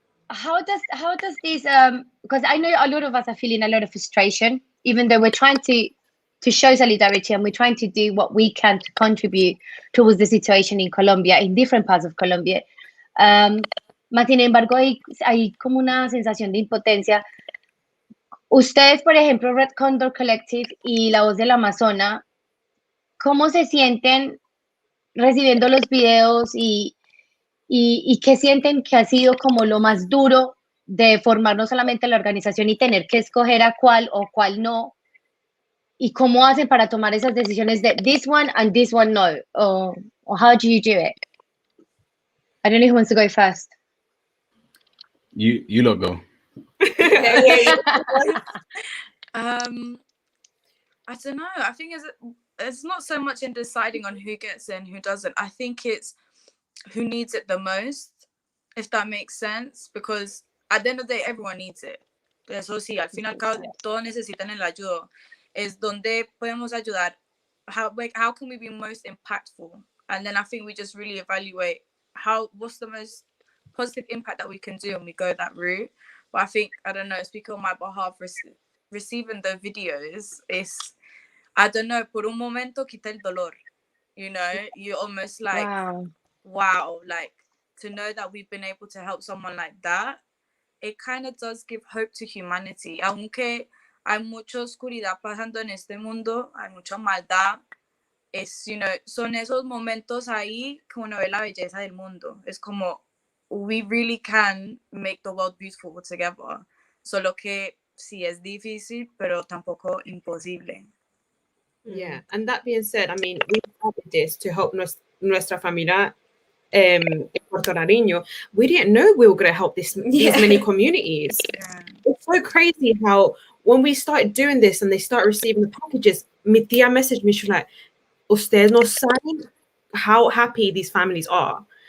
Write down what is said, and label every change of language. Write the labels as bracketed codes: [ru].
[en] How does this because I know a lot of us are feeling a lot of frustration, even though we're trying to show solidarity and we're trying to do what we can to contribute towards the situation in Colombia, in different parts of Colombia. [es] Mas sin embargo, hay como una sensación de impotencia. Ustedes, por ejemplo, Red Condor Collective y La Voz del Amazonas, ¿cómo se sienten recibiendo los videos y qué sienten que ha sido como lo más duro de formar no solamente la organización y tener que escoger a cuál o cuál no? ¿Y cómo hacen para tomar esas decisiones de [en] this one and this one [es] no? [en] Or how do you do it? I don't know who wants to go first. You lot go. I don't know. I think it's not so much in deciding on who gets it and who doesn't. I think it's who needs it the most, if that makes sense. Because at the end of the day, everyone needs it. [es] Eso sí, al final todos necesitan el ayuda. Es donde podemos ayudar. [en] How can we be most impactful? And then I think we just really evaluate what's the most positive impact that we can do, and we go that route. But I think, I don't know, speaking on my behalf, receiving the videos is, I don't know, [es] por un momento quita el dolor. [en] You know, you're almost like, wow, like to know that we've been able to help someone like that, it kind of does give hope to humanity. [es] Aunque hay mucha oscuridad pasando en este mundo, hay mucha maldad, [en] you know, [es] son esos momentos ahí que uno ve la belleza del mundo. Es como, [en] we really can make the world beautiful together. [es] Solo que sí es difícil, pero tampoco imposible. [en] Yeah, and that being said, I mean, we started this to help [es] nuestra familia [en] in Puerto Rico. We didn't know we were going to help these many communities. Yeah. It's so crazy how when we started doing this and they start receiving the packages, [es] mi tía [en] messaged me, she was like, [es] ustedes no saben [en] how happy these families are.